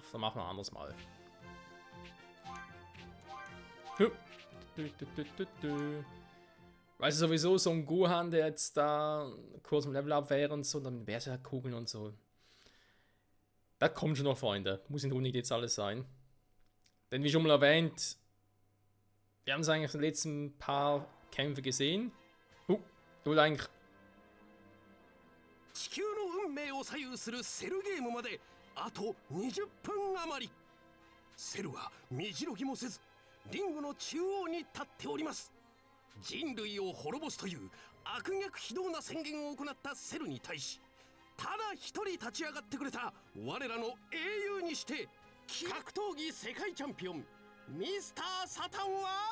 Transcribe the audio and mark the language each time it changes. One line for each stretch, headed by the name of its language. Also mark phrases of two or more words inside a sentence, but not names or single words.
German: Dann machen wir ein anderes Mal. Weißt du, sowieso so ein Gohan, der jetzt da kurz im Level up wäre und so, und dann mit Berserkerkugeln und so. Das kommt schon noch, Freunde. Muss in Runde jetzt alles sein. Denn wie schon mal erwähnt, wir haben es eigentlich in den letzten paar Kämpfe gesehen. Du eigentlich.
Japanese: 地球の運命を左右するセルゲームまであと20分余り。セルは身じろぎもせずリングの中央に立っております。人類を滅ぼすという悪逆非道な宣言を行ったセルに対し、ただ一人立ち上がってくれた我らの英雄にして格闘技世界チャンピオンミスター・サタンは